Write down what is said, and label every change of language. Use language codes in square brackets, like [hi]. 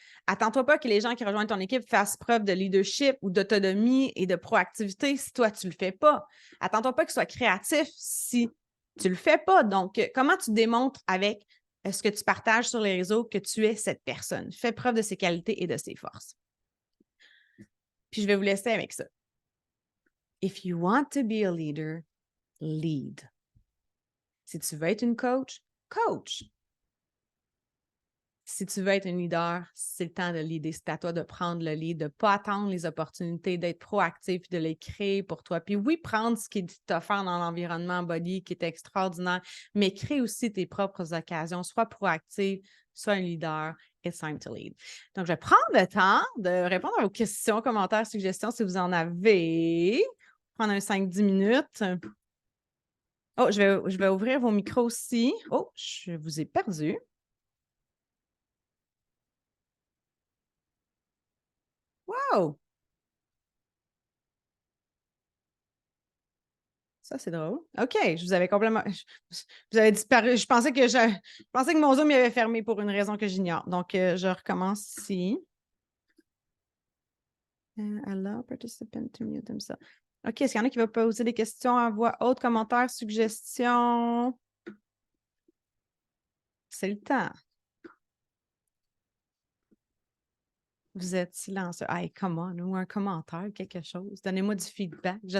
[fr] Attends-toi pas que les gens qui rejoignent ton équipe fassent preuve de leadership ou d'autonomie et de proactivité si toi, tu ne le fais pas. Attends-toi pas qu'ils soient créatifs si tu ne le fais pas. Donc, comment tu démontres avec ce que tu partages sur les réseaux que tu es cette personne? Fais preuve de ses qualités et de ses forces. Puis, je vais vous laisser avec ça. [en] If you want to be a leader, lead. [fr] Si tu veux être une coach, coach. Si tu veux être un leader, c'est le temps de leader. C'est à toi de prendre le lead, de ne pas attendre les opportunités, d'être proactif, de les créer pour toi. Puis oui, prendre ce qui est offert dans l'environnement body qui est extraordinaire, mais crée aussi tes propres occasions. Sois proactif, sois un leader. [en] It's time to lead. [fr] Donc, je vais prendre le temps de répondre à vos questions, commentaires, suggestions si vous en avez. Prendre un 5-10 minutes. Oh, je vais ouvrir vos micros aussi. Oh, je vous ai perdu. Wow! Ça, c'est drôle. OK, je vous avais complètement. Vous avez disparu. Je pensais que mon Zoom y avait fermé pour une raison que j'ignore. Donc, je recommence ici. [en] Allow participant to mute themselves. [fr] OK, est-ce qu'il y en a qui veulent poser des questions à voix haute, commentaires, suggestions? C'est le temps. Vous êtes silencieux. [en] Hey, come on, [fr] ou un commentaire, quelque chose. Donnez-moi du feedback.